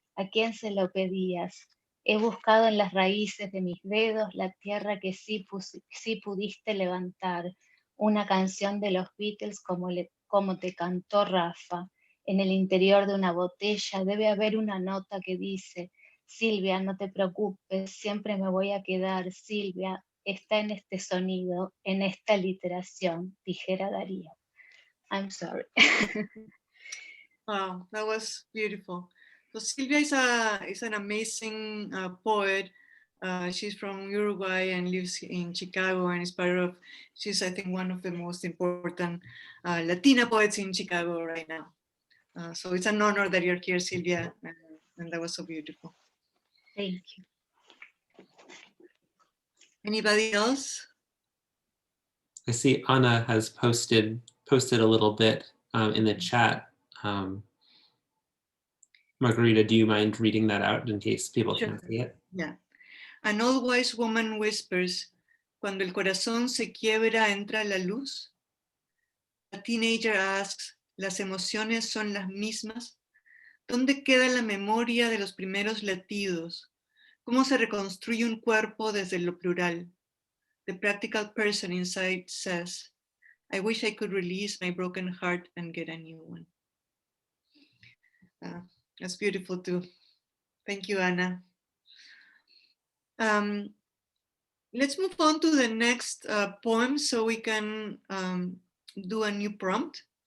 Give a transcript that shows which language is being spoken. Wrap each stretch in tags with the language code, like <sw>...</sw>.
<es>¿A quién se lo pedías? He buscado en las raíces de mis dedos la tierra que sí pudiste levantar, una canción de los Beatles como te cantó Rafa. En el interior de una botella debe haber una nota que dice: Silvia, no te preocupes, siempre me voy a quedar. Silvia, está en este sonido, en esta literación, dijera Darío.</es> <en>I'm sorry. Wow, that was beautiful. So Silvia is an amazing poet. She's from Uruguay and lives in Chicago, and is she's, I think, one of the most important Latina poets in Chicago right now. So it's an honor that you're here, Silvia, and that was so beautiful. Thank you. Anybody else? I see Anna has posted a little bit in the chat. Margarita, do you mind reading that out in case people can't see it? Yeah. An old wise woman whispers,</en> <es>cuando el corazón se quiebra, entra la luz.</es> <en>A teenager asks,</en> <es>¿las emociones son las mismas? ¿Dónde queda la memoria de los primeros latidos? ¿Cómo se reconstruye un cuerpo desde lo plural?</es> <en>The practical person inside says, I wish I could release my broken heart and get a new one. That's beautiful too. Thank you, Anna. Let's move on to the next poem so we can do a new prompt.</en>